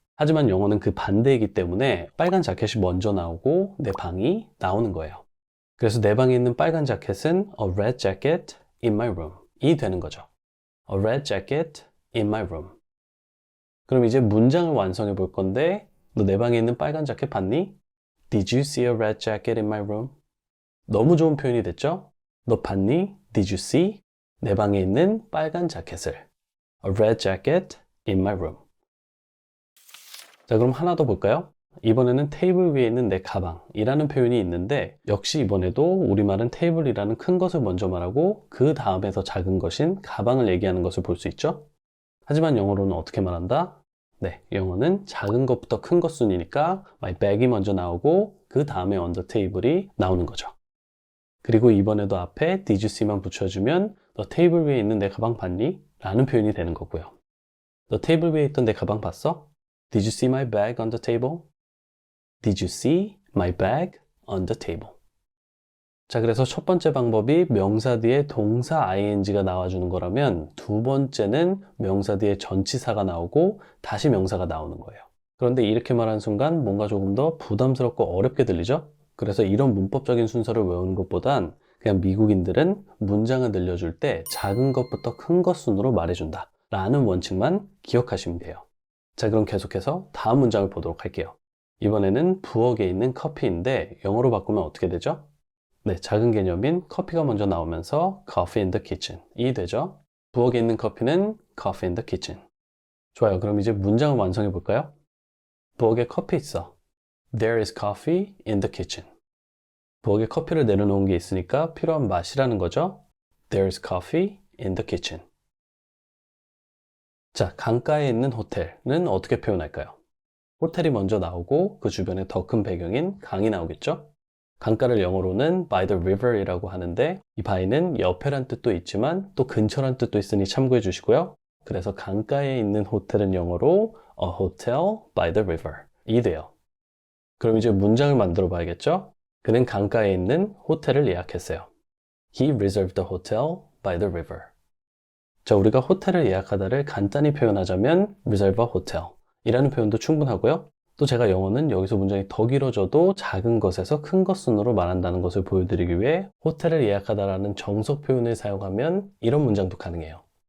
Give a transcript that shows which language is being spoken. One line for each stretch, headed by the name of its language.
Korean: 하지만 영어는 그 반대이기 때문에 빨간 자켓이 먼저 나오고 내 방이 나오는 거예요. 그래서 내 방에 있는 빨간 자켓은
English: a red jacket in my room
Korean: 이 되는 거죠.
English: a red jacket in my room.
Korean: 그럼 이제 문장을 완성해 볼 건데 너 내 방에 있는 빨간 자켓 봤니?
English: Did you see a red jacket in my room?
Korean: 너무 좋은 표현이 됐죠? 너 봤니?
English: Did you see?
Korean: 내 방에 있는 빨간 자켓을.
English: A red jacket in my room.
Korean: 자, 그럼 하나 더 볼까요? 이번에는 테이블 위에 있는 내 가방이라는 표현이 있는데 역시 이번에도 우리말은 테이블이라는 큰 것을 먼저 말하고 그 다음에 더 작은 것인 가방을 얘기하는 것을 볼 수 있죠? 하지만 영어로는 어떻게 말한다? 네, 영어는 작은 것부터 큰 것 순이니까
English: my bag
Korean: 이 먼저 나오고 그 다음에
English: on the table
Korean: 이 나오는 거죠. 그리고 이번에도 앞에
English: did you see
Korean: 만 붙여주면 너 테이블 위에 있는 내 가방 봤니? 라는 표현이 되는 거고요. 너 테이블 위에 있던 내 가방 봤어?
English: Did you see my bag on the table? Did you see my bag on the table?
Korean: 자, 그래서 첫 번째 방법이 명사 뒤에 동사 ing가 나와주는 거라면 두 번째는 명사 뒤에 전치사가 나오고 다시 명사가 나오는 거예요. 그런데 이렇게 말하는 순간 뭔가 조금 더 부담스럽고 어렵게 들리죠? 그래서 이런 문법적인 순서를 외우는 것보단 그냥 미국인들은 문장을 늘려줄 때 작은 것부터 큰 것 순으로 말해준다 라는 원칙만 기억하시면 돼요. 자, 그럼 계속해서 다음 문장을 보도록 할게요. 이번에는 부엌에 있는 커피인데 영어로 바꾸면 어떻게 되죠? 네, 작은 개념인 커피가 먼저 나오면서
English: coffee in the kitchen
Korean: 이 되죠? 부엌에 있는 커피는
English: coffee in the kitchen.
Korean: 좋아요, 그럼 이제 문장을 완성해 볼까요? 부엌에 커피 있어.
English: There is coffee in the kitchen.
Korean: 부엌에 커피를 내려놓은 게 있으니까 필요한 맛이라는 거죠.
English: There is coffee in the kitchen.
Korean: 자, 강가에 있는 호텔은 어떻게 표현할까요? 호텔이 먼저 나오고 그 주변에 더 큰 배경인 강이 나오겠죠? 강가를 영어로는
English: by the river
Korean: 이라고 하는데 이 by는 옆에란 뜻도 있지만 또 근처란 뜻도 있으니 참고해 주시고요. 그래서 강가에 있는 호텔은 영어로
English: a hotel by the river
Korean: 이 돼요. 그럼 이제 문장을 만들어 봐야겠죠? 그는 강가에 있는 호텔을 예약했어요.
English: He reserved the hotel by the river.
Korean: 자, 우리가 호텔을 예약하다를 간단히 표현하자면
English: reserve a hotel
Korean: 이라는 표현도 충분하고요. 또 제가 영어는 여기서 문장이 더 길어져도 작은 것에서 큰 것 순으로 말한다는 것을 보여드리기 위해 호텔을 예약하다라는 정석 표현을 사용하면 이런 문장도 가능해요.